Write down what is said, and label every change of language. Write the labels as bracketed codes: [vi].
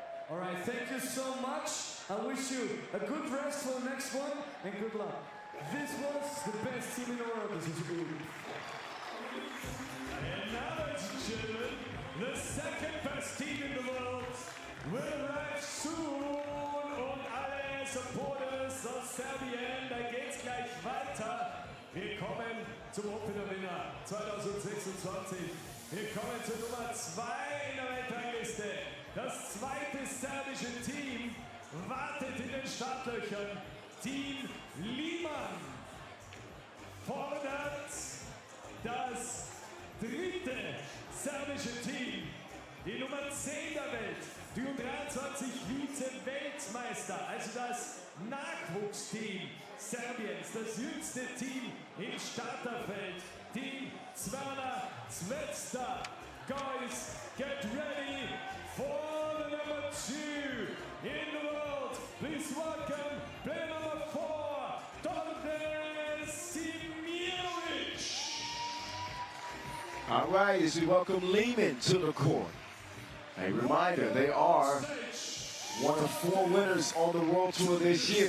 [en] All right, thank you so much. I wish you a good rest for the next one, and good luck. This was the best team in the world. This is good. And now, ladies and gentlemen, the second best team in the world will arrive soon. [de] Und alle Supporters aus Serbien, da geht's gleich weiter. Wir kommen zum Opener-Winner 2026. Wir kommen zur Nummer 2 in der Weltrangliste. Das zweite serbische Team wartet in den Startlöchern. Team Liman fordert das dritte serbische Team. Die Nummer 10 der Welt, die U23 Vize-Weltmeister, also das Nachwuchsteam Serbiens, das jüngste Team im Starterfeld, Team Zvezda. [en] Guys, get ready for the number 2 in the world. Please welcome player number 4, Donde Simirovic. All right, as we welcome Lehman to the court. A reminder, they are one of 4 winners on the World Tour this year.